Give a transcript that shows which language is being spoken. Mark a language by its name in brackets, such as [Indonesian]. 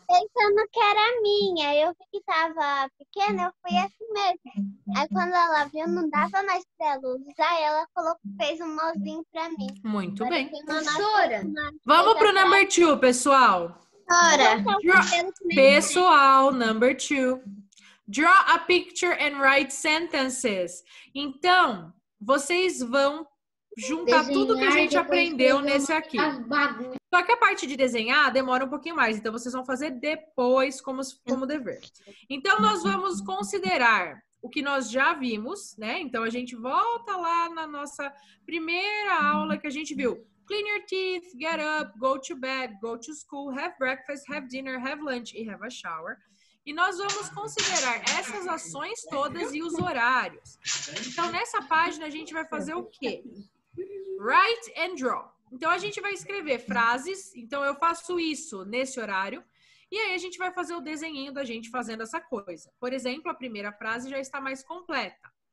[Portuguese] Pensando que era minha. Eu vi que tava pequena, eu fui assim mesmo. Aí quando ela viu, não dava mais pra ela usar, ela fez um nozinho pra mim. Muito Agora bem. tem uma Sora. Vamos pro number 2, pessoal. Sora. Pessoal, number 2. [English] Draw a picture and write sentences. [Portuguese] Então, vocês vão juntar tudo que a gente aprendeu nesse aqui. Só que a parte de desenhar demora um pouquinho mais, então vocês vão fazer depois como dever. Então, nós vamos considerar o que nós já vimos, né? Então, a gente volta lá na nossa primeira aula que a gente viu. [English] Clean your teeth, get up, go to bed, go to school, have breakfast, have dinner, have lunch e have a shower. [Portuguese] E nós vamos considerar essas ações todas e os horários. Então, nessa página, a gente vai fazer o quê? [English] Write and draw. [Portuguese] Então, a gente vai escrever frases. Então, eu faço isso nesse horário. E aí, a gente vai fazer o desenhinho da gente fazendo essa coisa. Por exemplo, a primeira frase já está mais completa.